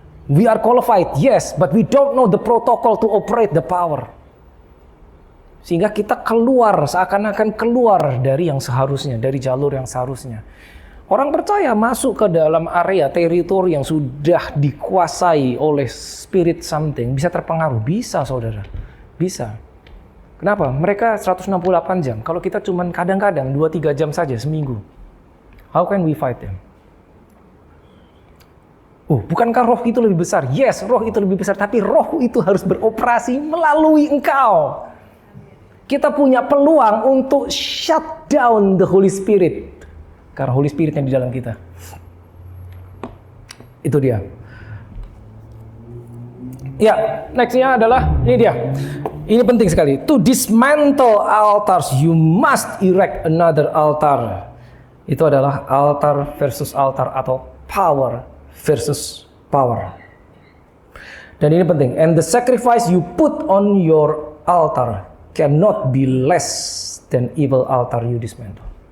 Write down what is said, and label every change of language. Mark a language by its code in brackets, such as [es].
[en] We are qualified, yes, but we don't know the protocol to operate the power. [id] Sehingga kita keluar, seakan-akan keluar dari yang seharusnya, dari jalur yang seharusnya. Orang percaya masuk ke dalam area, teritori yang sudah dikuasai oleh spirit something, bisa terpengaruh. Bisa, saudara. Bisa. Kenapa? Mereka 168 jam. Kalau kita cuma kadang-kadang 2-3 jam saja seminggu. [en] How can we fight them? [id] Oh, bukankah roh itu lebih besar? Yes, roh itu lebih besar. Tapi roh itu harus beroperasi melalui engkau. Kita punya peluang untuk [en] shut down the Holy Spirit. [id] Karena Holy Spirit yang di dalam kita. Itu dia. Ya, nextnya adalah ini dia. Ini penting sekali. [en] To dismantle altars, you must erect another altar. [id] Itu adalah altar versus altar atau power versus power. Dan ini penting. [en] And the sacrifice you put on your altar cannot be less than evil altar you dismantle.